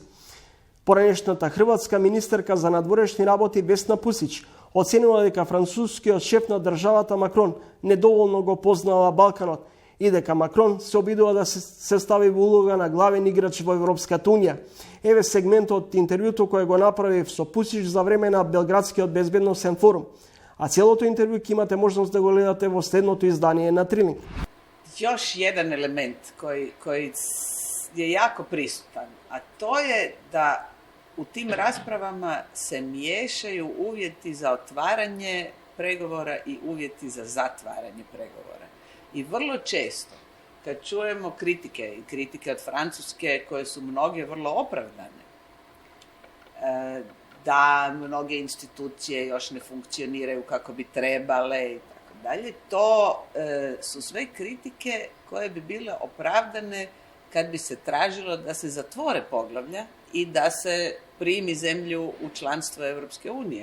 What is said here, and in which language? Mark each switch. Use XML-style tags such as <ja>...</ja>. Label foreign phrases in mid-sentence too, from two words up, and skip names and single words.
<mk>Поранешната хрватска министерка за надворешни работи Весна Пусич оценила дека францускиот шеф на државата Макрон недоволно го познава Балканот и дека Макрон се обидува да се стави во улога на главен играч во Европската унија. Еве сегментот од интервјуто кое го направив со Пусич за време на Белградскиот безбедносен форум. А целото интервју ќе имате можност да го гледате во следното издание на Трилинг.</mk> <hr>Još jedan element koji je jako prisutan, a to je da u tim raspravama se miješaju uvjeti za otvaranje pregovora i uvjeti za zatvaranje pregovora. I vrlo često, kad čujemo kritike od Francuske, koje su mnoge vrlo opravdane, da mnoge institucije još ne funkcioniraju kako bi trebale i tako dalje, to su sve kritike koje bi bile opravdane kad bi se tražilo da se zatvore poglavlja i da se primi zemlju u članstvo Europske unije.</hr>